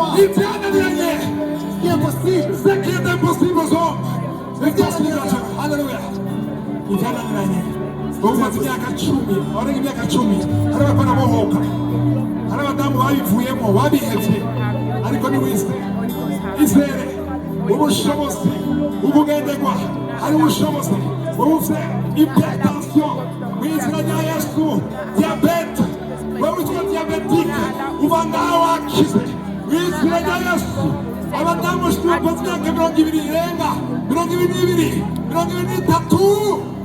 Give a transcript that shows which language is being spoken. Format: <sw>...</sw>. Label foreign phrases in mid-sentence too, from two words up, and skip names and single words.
<fr>Ce qui est impossible. Ce qui est impossible aux hommes. C'est possible à Dieu. Alléluia.</fr> <rw>Umaze imyaka 10, abarenga imyaka 10, hari abakora bohoka, hari abadamu babivuyemo babihevye, ariko ni wizere, izere ubushobozi ubugenderwa, hari ubushobozi ubufite hypertension, wizera rya Yesu, diabete, wowe witwa diabetique, uva ngaho wakize, wizera rya Yesu, abadamu bafite imyaka 20 irenga, 22, 23.</rw>